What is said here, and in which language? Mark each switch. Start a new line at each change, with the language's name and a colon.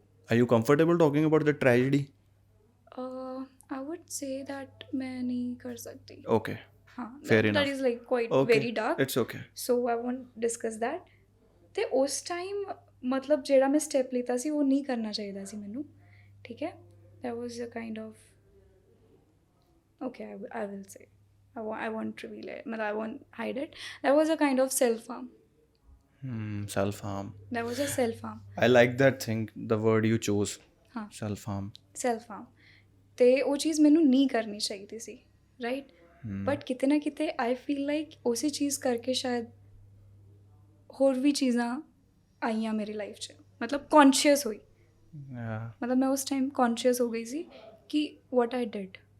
English: Are you comfortable talking about the tragedy? I would say that
Punjabi: ਮੈਂ ਨਹੀਂ ਕਰ ਸਕਦੀ।
English: Okay. Fair enough. That is like quite very dark. It's okay. So I won't discuss that.
Punjabi: ਤੇ ਉਸ time ਮਤਲਬ ਜਿਹੜਾ ਮੈਂ step ਲਿੱਤਾ ਸੀ ਉਹ ਨਹੀਂ ਕਰਨਾ ਚਾਹੀਦਾ ਸੀ ਮੈਨੂੰ, ਠੀਕ ਹੈ।
English: That was a kind of, okay, I will say, I won't reveal it, I won't hide it. That was a kind of self-harm. Self-harm. That was a self-harm. I like that thing, the word you chose. Self-harm.
Punjabi: ਤੇ ਉਹ ਚੀਜ਼ ਮੈਨੂੰ ਨਹੀਂ ਕਰਨੀ ਚਾਹੀਦੀ ਸੀ, right, but ਕਿਤੇ ਨਾ ਕਿਤੇ
English: I feel like
Punjabi: ਉਸੇ ਚੀਜ਼ ਕਰਕੇ ਸ਼ਾਇਦ ਹੋਰ ਵੀ ਚੀਜ਼ਾਂ ਆਈਆਂ ਮੇਰੀ ਲਾਈਫ 'ਚ, ਮਤਲਬ ਕੌਨਸ਼ੀਅਸ ਹੋਈ। ਮਤਲਬ ਮੈਂ ਉਸ ਟਾਈਮ ਕੌਨਸ਼ੀਅਸ ਹੋ ਗਈ ਸੀ ਕਿ
English: What I did.